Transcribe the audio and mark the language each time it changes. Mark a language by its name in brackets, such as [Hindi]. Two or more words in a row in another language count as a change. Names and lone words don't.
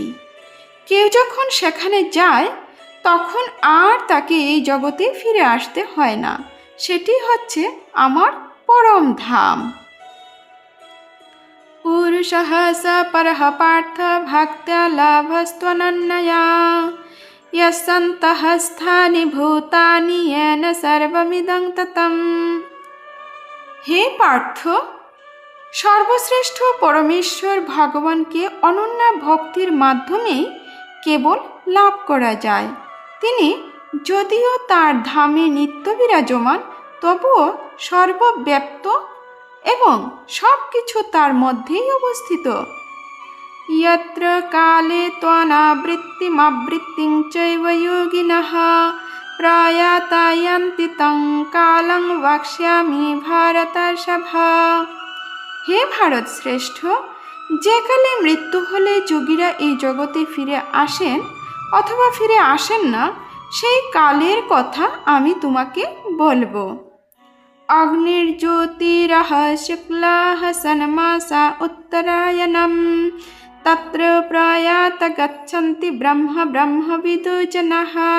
[Bangla] কেউ যখন সেখানে যায় তখন আর তাকে এই জগতে ফিরে আসতে হয় না। সেটি হচ্ছে আমার পরম ধাম। [Sanskrit] পুরুষঃ স পরঃ পার্থ ভক্ত্যা লাভস্ত্বনন্যয়া यस्सन्तः स्थानि भूतानि येन सर्वमिदं ततं। [Bangla] হে পার্থ, সর্বশ্রেষ্ঠ পরমেশ্বর ভগবানকে অনন্য ভক্তির মাধ্যমেই কেবল লাভ করা যায়। তিনি যদিও তার ধামে নিত্য বিরাজমান, তবুও সর্বব্যাপ্ত এবং সব কিছু তার মধ্যেই অবস্থিত। [Sanskrit] यत्र काले त्वनावृत्तिमवृत्तिं चैव योगिनः प्रयाता यान्ति तं कालं वक्ष्यामि भारतर्षभा। [Bangla] হে ভারত শ্রেষ্ঠ, যে কালে মৃত্যু হলে যোগীরা এই জগতে ফিরে আসেন অথবা ফিরে আসেন না, সেই কালের কথা আমি তোমাকে বলবো। [Sanskrit] অগ্নির্জ্যোতিরহ শুক্লাহ সন্মাসা উত্তরায়ণম তত্র প্রয়াত গচ্ছন্তি ব্রহ্মবিদো জনাঃ।